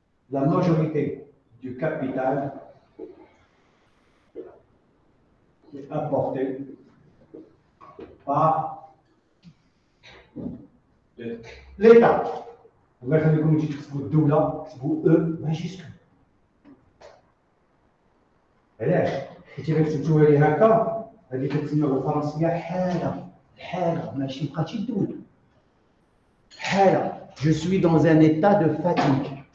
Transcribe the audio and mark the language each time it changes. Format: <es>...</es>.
<fr>La majorité du capital est apportée par l'État.</fr> <ar>الله يخليكم تجي تكتبوا الدولة تكتبوا ماجيسكول. علاش؟ حيت إلا كتبتوها لي هكا هذه كتسمى بالفرنسية حالة ماشي بقات شي دولة. حالة.</ar> <fr>Je suis dans un état de fatigue.</fr>